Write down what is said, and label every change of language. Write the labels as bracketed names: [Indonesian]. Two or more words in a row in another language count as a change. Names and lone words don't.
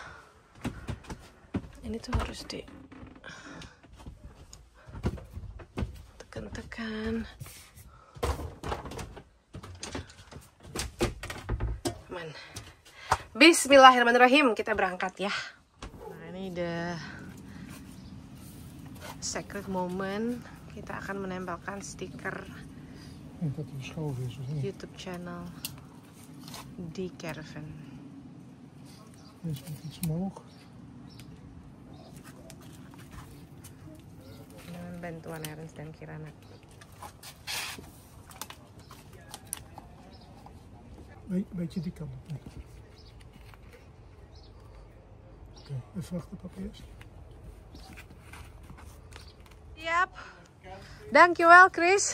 [Indonesian] Ini tuh harus di tekan-tekan. Aman. Bismillahirrahmanirrahim. Kita berangkat ya. Nah ini [English] the sacred moment. [Indonesian] Kita akan menempelkan stiker [English] YouTube channel [Indonesian] di caravan. Dengan bantuan Ernst dan Kirana. [Dutch] Beetje die kant op. Oké, even wachten papa eerst. Siap. Dankjewel Chris.